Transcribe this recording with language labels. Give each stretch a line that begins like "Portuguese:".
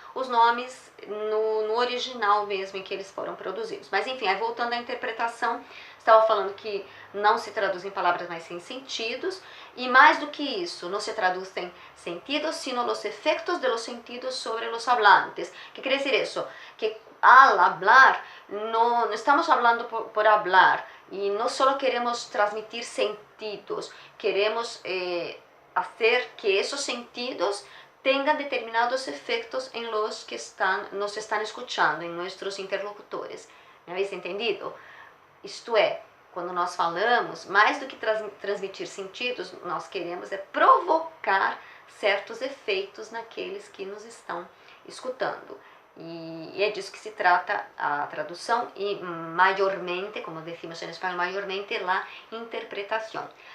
Portuguese: os nomes no original mesmo em que eles foram produzidos. Mas enfim, aí voltando à interpretação, estava falando que não se traduz em palavras, mas em sentidos, e mais do que isso, não se traduz em sentidos,
Spanish: sino los efectos de los sentidos sobre los hablantes. ¿Qué quiere decir eso? Que al hablar, no estamos hablando por hablar, y no solo queremos transmitir sentidos, queremos hacer que esos sentidos tengan determinados efectos en los que nos están escuchando, en nuestros interlocutores. ¿Me habéis entendido?
Portuguese: Isto é, quando nós falamos, mais do que transmitir sentidos, nós queremos provocar certos efeitos naqueles que nos estão escutando. E é disso que se trata a tradução e maiormente,
Spanish: como decimos
Portuguese: em espanhol, maiormente la interpretação.